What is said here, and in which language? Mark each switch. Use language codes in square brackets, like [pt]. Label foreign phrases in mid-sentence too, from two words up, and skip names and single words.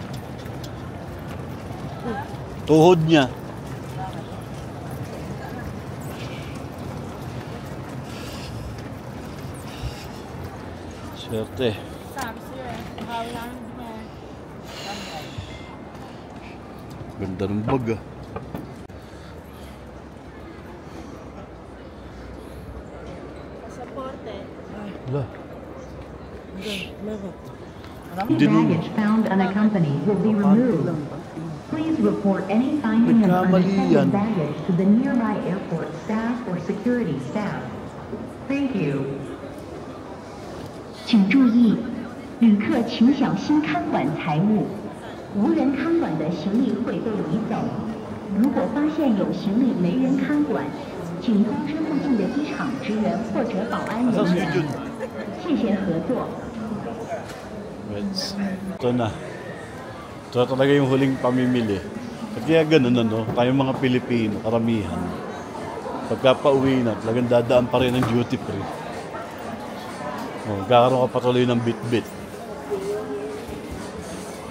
[tl] Tuhod niya. Swerte. Ganda ng bag ah. Pasaporte. Wala. [en] Baggage found unaccompanied will be removed. Please report any finding of unaccompanied baggage to the nearby airport staff or security staff. Thank you. [zh] 请注意，旅客请小心看管财物，无人看管的行李会被移走。如果发现有行李没人看管，请通知附近的机场职员或者保安人员。谢谢合作。 [tl] Ito na. Ito talaga yung huling pamimili. Kaya ganun ano, tayong mga Pilipino, karamihan. Pagkapauwi na, talagang dadaan pa rin ng duty free. Kakaroon ka patuloy ng bit-bit.